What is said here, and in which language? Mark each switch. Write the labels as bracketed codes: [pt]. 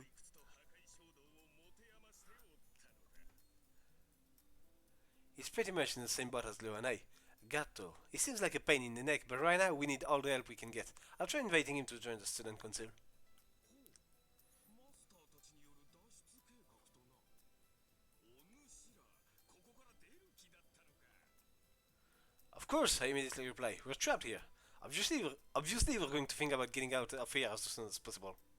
[ja] いくつと破壊衝動を持て余しておったのだ。 [en] He's pretty much in the same boat as Leo and I. Gato. He seems like a pain in the neck, but right now we need all the help we can get. I'll try inviting him to join the student council. [ja] マスターたちによる脱出計画とな。お主らここから出る気だったのか。 [en] Of course, I immediately reply. We're trapped here. Obviously, we're going to think about getting out of here as soon as possible.